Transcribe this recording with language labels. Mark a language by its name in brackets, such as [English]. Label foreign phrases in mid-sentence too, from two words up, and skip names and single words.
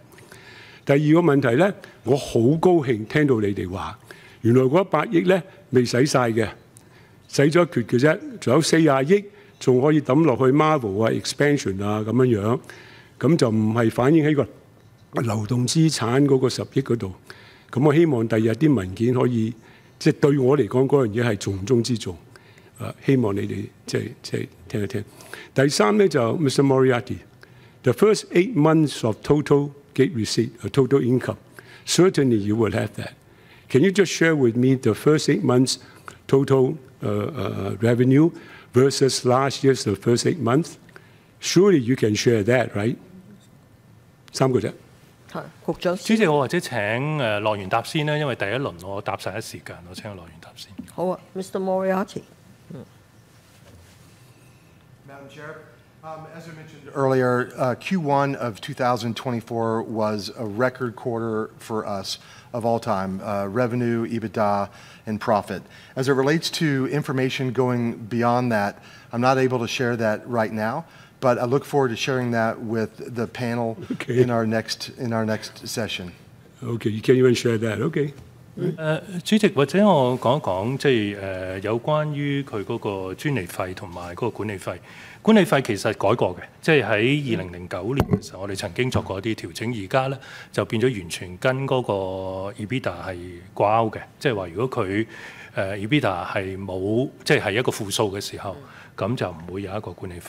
[Cantonese] 第二個問題咧，我好高興聽到你哋話，原來嗰100億咧未使晒嘅，使咗一橛嘅啫，仲有40億仲可以抌落去 Marvel 啊、expansion 啊咁樣，咁就唔係反映喺個流動資產嗰個10億嗰度。咁我希望第日啲文件可以，即係對我嚟講嗰樣嘢係重中之重。希望你哋即係聽一聽。第3咧就 Mr. [English] Moriarty，the first 8 months of total gate receipt, total income, certainly you will have that. Can you just share with me the first 8 months total revenue versus last year's the first 8 months? Surely you can share that, right? [Cantonese] 3 個啫。係，局長。主席，我或者請樂園答先啦，因為第一輪我答晒一時間，我請樂園答先。好啊 ，Mr. Moriarty。 [English] Madam Chair, as I mentioned earlier, Q1 of 2024 was a record quarter for us of all time, revenue, EBITDA, and profit. As it relates to information going beyond that, I'm not able to share that right now, but I look forward to sharing that with the panel in our next session. Okay, you can't even share that. Okay. [Cantonese] 主席，或者我講一講，即係有關於佢嗰個專利費同埋嗰個管理費。管理費其實改過嘅，即係喺2009年嘅時候，我哋曾經作過一啲調整，而家咧就變咗完全跟嗰個 EBITDA 係掛鈎嘅，即係話如果佢EBITDA 係冇，即係一個負數嘅時候，咁就唔會有一個管理費。